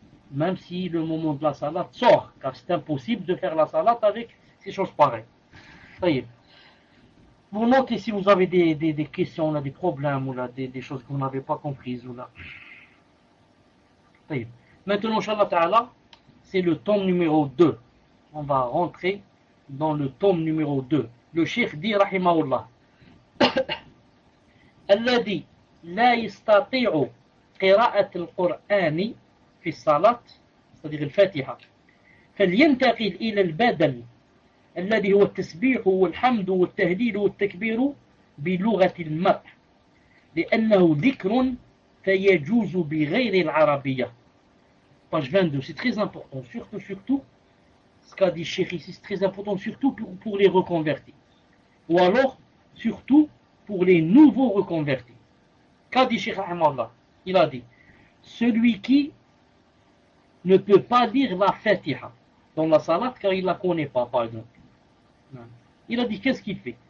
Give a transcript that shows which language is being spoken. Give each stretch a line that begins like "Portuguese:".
French: Même si le moment de la salade sort, car c'est impossible de faire la salade avec ces choses pareilles. Ça y est. Vous notez si vous avez des questions, ou là, des problèmes, ou là, des choses que vous n'avez pas comprises. Ou là. Ça y est. Maintenant, Inch'Allah Ta'ala, c'est le tome numéro 2. On va rentrer dans le tome numéro 2. Le cheikh dit,
Arabic: Rahimahullah, Alladhi la yastati'u qira'at al-Qur'ani في الصلاة صديق الفاتحة فلينتقل إلى البدل الذي هو التسبيح والحمد والتهليل والتكبير بلغة المرء لأنه ذكر فيجوز بغير العربية.
French: Page 22, c'est très important, surtout, ce qu'a dit Chéri, c'est très important, surtout pour les reconvertis. Ou alors, surtout pour les nouveaux reconvertis. Qu'a dit Chéri Ahmadallah? Il a dit, celui qui ne peut pas lire la Fatiha dans la salat car il ne la connaît pas, par exemple. Il a dit, qu'est-ce qu'il fait?